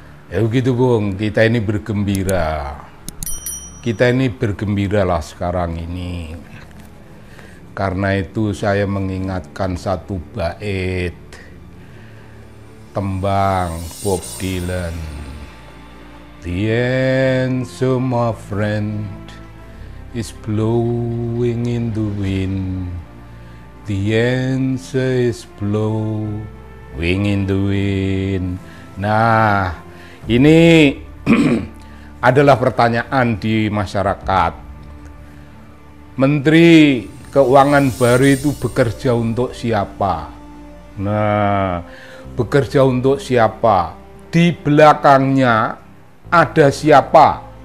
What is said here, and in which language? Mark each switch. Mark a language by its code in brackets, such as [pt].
[id] Ya begitu Bung, kita ini bergembira. Kita ini bergembira lah sekarang ini. Karena itu saya mengingatkan satu bait tembang Bob Dylan. [en] The answer, my friend, is blowing in the wind. The answer is blowing in the wind. [id] Nah, ini adalah pertanyaan di masyarakat. Menteri Keuangan baru itu bekerja untuk siapa? Nah, bekerja untuk siapa? Di belakangnya ada siapa?